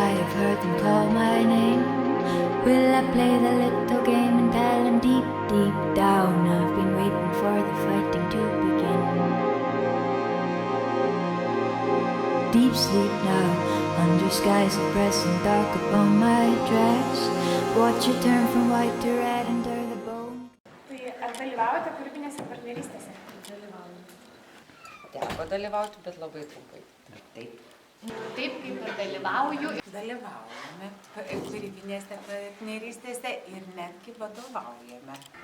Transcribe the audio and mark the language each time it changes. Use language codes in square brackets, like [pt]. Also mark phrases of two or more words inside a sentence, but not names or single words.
[en] I've heard them call my name. Will I play the little game and tell them deep, deep down I've been waiting for the fighting to begin. Deep sleep now, under skies of pressing dark upon my dress. Watch it turn from white to red under the bone. [lt] Tai ar dalyvaujate kūrybinėse partnerystėse? Dalyvauju. Teko dalyvauti, bet labai trumpai. Taip. Taip, kaip ir dalyvauju. Dalyvaujame kūrybinėse partnerystėse ir netgi vadovaujame.